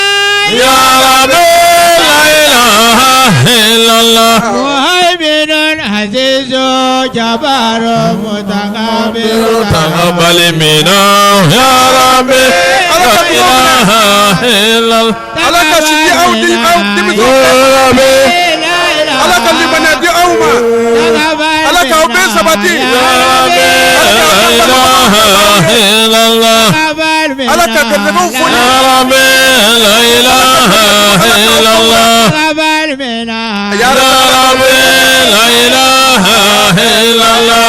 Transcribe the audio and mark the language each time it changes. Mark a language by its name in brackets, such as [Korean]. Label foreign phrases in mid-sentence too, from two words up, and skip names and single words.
[Arabic] يا ربي لا إله إلا الله مهيمن عزيز جبار متكبر تقبل منا يا ربي لا إله إلا الله يا ربي [Bambara] alaka libana di awma alaka obe sabati [Arabic] يا ربي لا إله إلا الله [Bambara] alaka kadego foni [Arabic] يا ربي لا إله إلا الله تقبل منا ya يا ربي لا إله إلا الله